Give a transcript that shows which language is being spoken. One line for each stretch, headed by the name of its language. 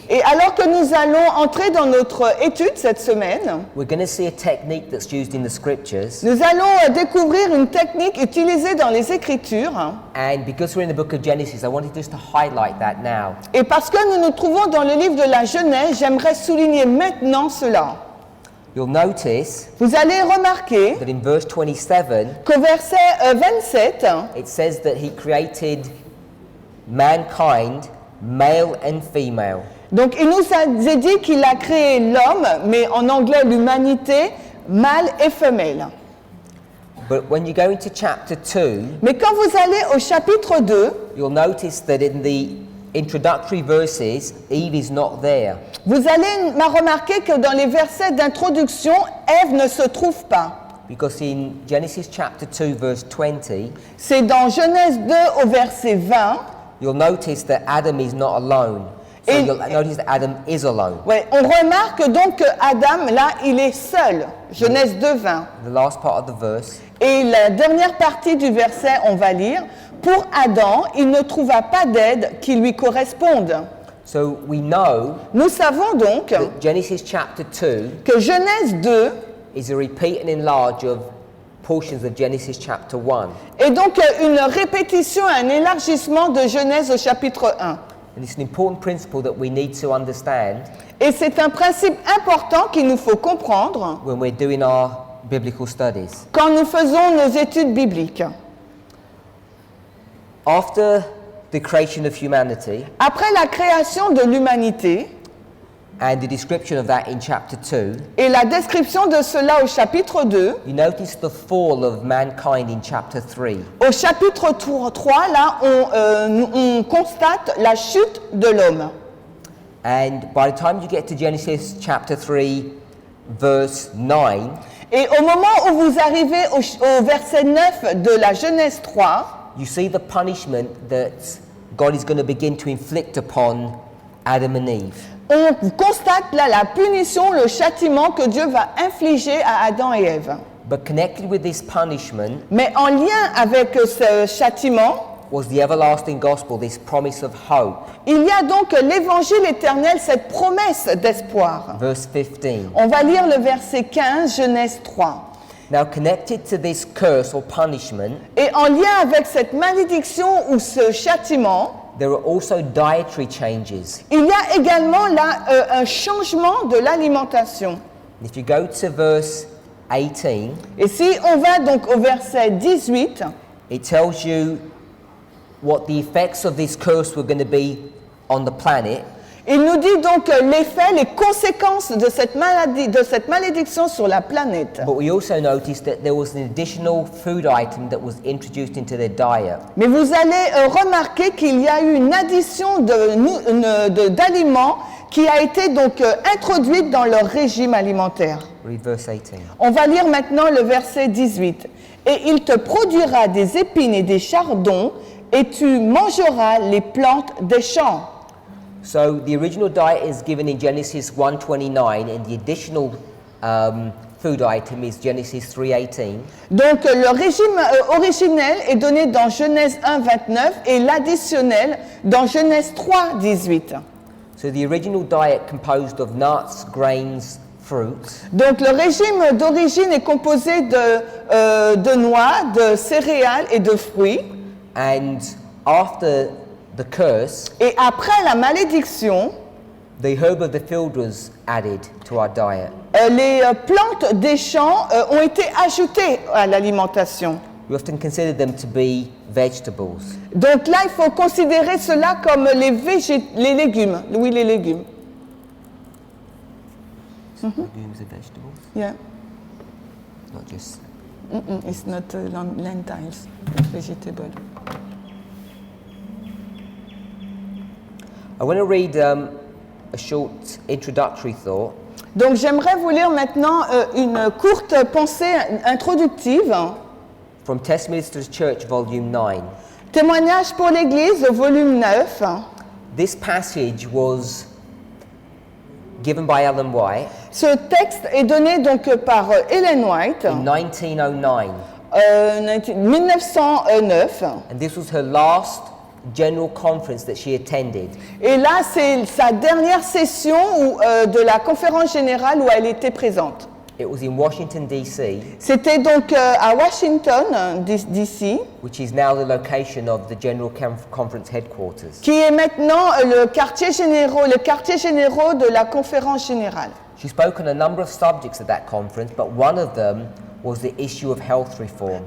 French: Et alors que nous allons entrer dans notre étude cette semaine,
English: we're going to see a technique that's used in the scriptures.
French: nous allons découvrir une technique utilisée dans les Écritures.
English: And because we're in the book of Genesis, I wanted just to highlight that now.
French: Et parce que nous nous trouvons dans le livre de la Genèse, j'aimerais souligner maintenant cela.
English: You'll notice
French: Vous allez remarquer
English: that in verse 27,
French: qu'au verset 27,
English: it says that he created mankind, male and female.
French: donc il nous a dit qu'il a créé l'homme, mais en anglais l'humanité, mâle et femelle.
English: But when you go into chapter 2,
French: Mais quand vous allez au chapitre 2,
English: you'll notice that in the introductory verses, Eve is not there.
French: vous allez remarquer que dans les versets d'introduction, Ève ne se trouve pas.
English: Because in Genesis chapter 2, verse 20,
French: C'est dans Genèse 2 au verset 20.
English: you'll notice that Adam is not alone. So
French: Et-
English: you'll notice that Adam is alone.
French: Ouais, on remarque donc que Adam, là, il est seul. Genèse 2, 20.
English: The last part of the verse,
French: Et la dernière partie du verset, on va lire, « Pour Adam, il ne trouva pas d'aide qui lui corresponde. »
English: so we know
French: Nous savons donc
English: that Genesis chapter 2
French: que Genèse 2
English: is a repeat and enlarge of portions of Genesis chapter 1.
French: Et donc une répétition, un élargissement de Genèse au chapitre 1.
English: And it's an important principle that we need to understand
French: Et c'est un principe important qu'il nous faut comprendre
English: when we're doing our biblical studies.
French: quand nous faisons nos études bibliques.
English: After the creation of humanity
French: Après la création de l'humanité
English: and the description of that in chapter 2,
French: et la description de cela au chapitre 2,
English: you notice the fall of mankind in chapter 3.
French: au chapitre 3, là, on constate la chute de l'homme.
English: And by the time you get to Genesis chapter 3, verse 9,
French: Et au moment où vous arrivez au verset 9 de la Genèse 3,
English: you see the punishment that God is going to begin to inflict upon Adam and Eve.
French: on constate là la punition, le châtiment que Dieu va infliger à Adam et Ève.
English: But connected with this punishment
French: Mais en lien avec ce châtiment,
English: was the everlasting gospel, this promise of hope.
French: il y a donc l'évangile éternel, cette promesse d'espoir.
English: Verse 15.
French: On va lire le verset 15, Genèse 3.
English: Now connected to this curse or punishment,
French: Et en lien avec cette malédiction ou ce châtiment,
English: there are also dietary changes.
French: il y a également là un changement de l'alimentation.
English: If you go to verse 18,
French: Et si on va donc au verset 18,
English: it tells you what the effects of this curse were going to be on the planet.
French: il nous dit donc l'effet, les conséquences de cette maladie, de cette malédiction sur la planète.
English: But we also noticed that there was an additional food item that was introduced into their diet.
French: Mais vous allez remarquer qu'il y a eu une addition d'aliments qui a été donc introduite dans leur régime alimentaire.
English: Read verse 18.
French: On va lire maintenant le verset 18. Et il te produira des épines et des chardons, et tu mangeras les plantes des champs.
English: So the original diet is given in Genesis 1:29, and the additional food item is Genesis 3:18.
French: Donc le régime originel est donné dans Genèse 1, 29 et l'additionnel dans Genèse 3, 18.
English: So the original diet composed of nuts, grains, fruits,
French: Donc le régime d'origine est composé de noix, de céréales et de fruits.
English: and after the curse,
French: Et après la malédiction,
English: the herb of the field was added to our diet.
French: les plantes des champs ont été ajoutées à l'alimentation.
English: We often consider them to be vegetables.
French: Donc là, il faut considérer cela comme les légumes. Oui, les légumes.
English: Legumes are vegetables, Yeah. not just. It's not lentils, vegetable. I want to read a short introductory thought
French: Donc j'aimerais vous lire maintenant une courte pensée introductive.
English: from Testimonies to the Church, Volume 9.
French: Témoignage pour l'Église, volume 9.
English: This passage was given by Ellen White
French: Ce texte est donné donc par Ellen White,
English: in 1909,
French: 1909.
English: and this was her last general conference that she attended.
French: Et là, c'est sa dernière session de la conférence générale où elle était présente.
English: It was in Washington, D.C.,
French: C'était donc à Washington, D.C.,
English: which is now the location of the General Conference headquarters.
French: qui est maintenant les quartiers généraux de la conférence générale.
English: She spoke on a number of subjects at that conference, but one of them was the issue of health reform.